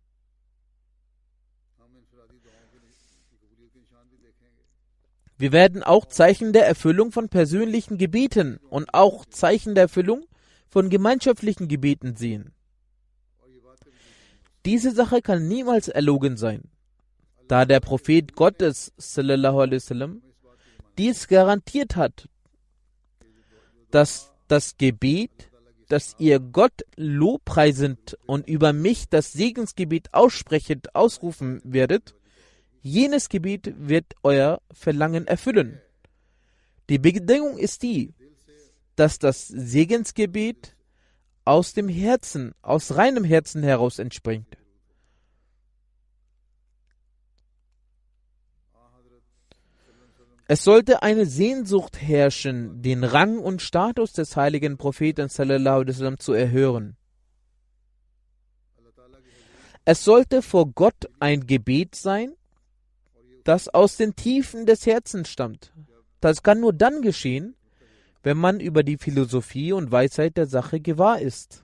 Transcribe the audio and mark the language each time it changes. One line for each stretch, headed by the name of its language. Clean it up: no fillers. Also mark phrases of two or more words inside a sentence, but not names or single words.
German: Wir werden auch Zeichen der Erfüllung von persönlichen Gebeten und auch Zeichen der Erfüllung von gemeinschaftlichen Gebeten sehen. Diese Sache kann niemals erlogen sein, da der Prophet Gottes
Arabic: صلى الله عليه وسلم
German: dies garantiert hat, dass das Gebet, das ihr Gott lobpreisend und über mich das Segensgebet aussprechend ausrufen werdet, jenes Gebet wird euer Verlangen erfüllen. Die Bedingung ist die, dass das Segensgebet aus dem Herzen, aus reinem Herzen heraus entspringt. Es sollte eine Sehnsucht herrschen, den Rang und Status des heiligen Propheten
Arabic: صلى الله عليه وسلم
German: zu erhöhen. Es sollte vor Gott ein Gebet sein, das aus den Tiefen des Herzens stammt. Das kann nur dann geschehen, wenn man über die Philosophie und Weisheit der Sache gewahr ist.